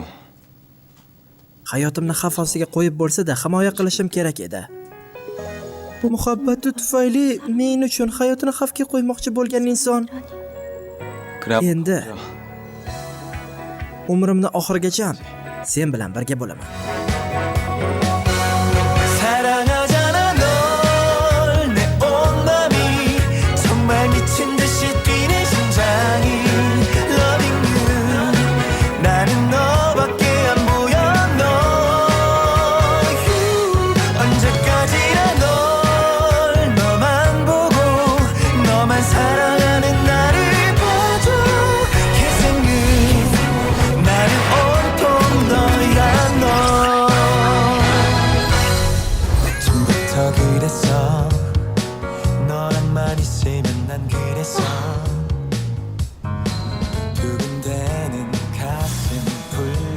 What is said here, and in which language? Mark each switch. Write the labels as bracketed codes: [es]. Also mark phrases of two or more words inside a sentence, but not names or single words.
[uz] hayotimni xavf ostiga qo'yib bo'lsa-da himoya qilishim kerak edi. Muhabbati tufayli men uchun hayotini xavfga qo'ymoqchi bo'lgan inson [ko] 그래. [uz] endi umrimni oxirigacha sen bilan birga bo'laman. [ko] 사랑하잖아 널 내 온맘이 정말 미친 듯이 뛰는 심장이 [en] Loving you [ko] 나는 너밖에 안 보여 너 언제까지나 널 너만 보고 너만 사랑하는 나를 봐줘 계승은 나는 온통 너야 너 처음부터 그랬어 너랑만 있으면 난 그랬어 두근대는 가슴 불거